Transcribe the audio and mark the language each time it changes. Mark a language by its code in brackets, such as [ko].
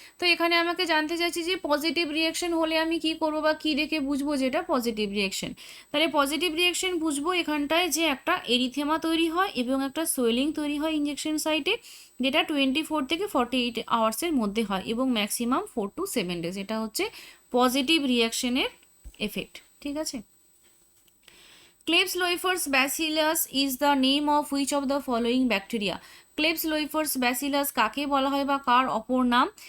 [bn] তো এখানে আমাকে জানতে চাইছি যে পজিটিভ রিয়াকশন হলে আমি কি করবো বা কি দেখে বুঝবো যে এটা পজিটিভ রিয়াকশন? তাহলে পজিটিভ রিয়াকশন বুঝবো এখানটায় যে একটা এরিথেমা তৈরি হয় এবং একটা সোয়েলিং তৈরি হয় ইঞ্জেকশন সাইটে, যেটা 24 থেকে 48 আওয়ার্সের মধ্যে হয় এবং ম্যাক্সিমাম 4 to 7 days। এটা হচ্ছে পজিটিভ রিয়াকশনের এফেক্ট। ঠিক আছে। [en] Klebsiella bacillus is the name of which of the following bacteria? [bn] Klebsiella bacillus কাকে বলা হয় বা কার অপর নাম?